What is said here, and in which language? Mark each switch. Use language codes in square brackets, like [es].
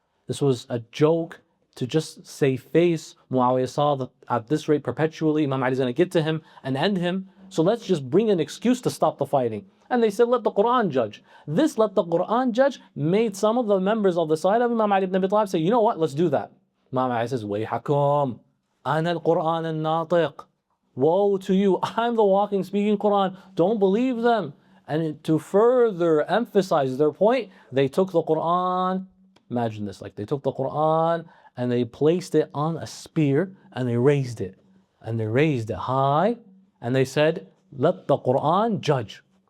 [en] This was a joke to just save face. Muawiyah saw that at this rate perpetually, Imam Ali is going to get to him and end him. So let's just bring an excuse to stop the fighting. And they said, let the Qur'an judge. This let the Qur'an judge made some of the members of the side of Imam Ali ibn Abi Talib say, you know what, let's do that. Imam Ali says, [ar] وَيْحَكُمْ أَنَا الْقُرْآنَ النَّاطِقِ. [en] Woe to you, I'm the walking, speaking Qur'an. Don't believe them. And to further emphasize their point, they took the Qur'an, imagine this, like they took the Qur'an and they placed it on a spear and they raised it. And they raised it high and they said, let the Qur'an judge.